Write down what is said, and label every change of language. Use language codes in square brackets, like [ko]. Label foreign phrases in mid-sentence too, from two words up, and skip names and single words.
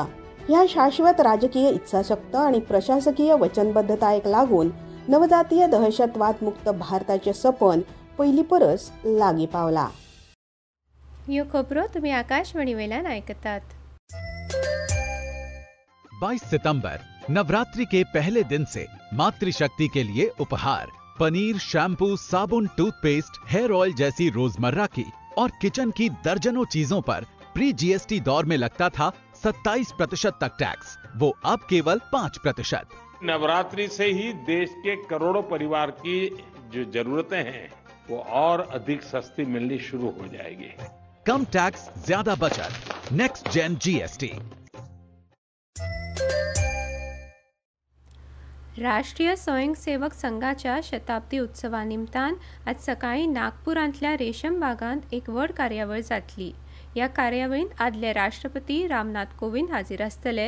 [kok] ह्या शाश्वत राजकीय इत्साशक्त आनी प्रशासकीय वचनबद्धतायेक लागून नवजातीय दहशतवाद मुक्त भारताचे सपन पयली परस लागीं पावला। ह्यो खबरो तुम्ही आकाशवाणी वेल्यान आयकतात। [hi] 22 सितंबर नवरात्रि के पहले दिन से मातृशक्ति के लिए उपहार पनीर, शैम्पू, साबुन, टूथपेस्ट, [en] hair oil [hi] जैसी रोजमर्रा की और किचन की दर्जनों चीजों पर [en] pre GST [hi] दौर में लगता था 27% तक टैक्स, वो अब केवल 5%। नवरात्रि से ही देश के करोड़ों परिवार की जो जरूरतें हैं वो और अधिक सस्ती मिलनी शुरू हो जाएगी। कम टैक्स, ज्यादा बचत, [en] next gen GST. [kok] राष्ट्रीय स्वयंसेवक संघाच्या शताब्दी उत्सवानिमतान आज सकाळी नागपुरांतल्या रेशम बागांत एक व्हड कार्यावळ जातली। या कार्यावळींत आदले राष्ट्रपती रामनाथ कोविंद हाजीर आसतले।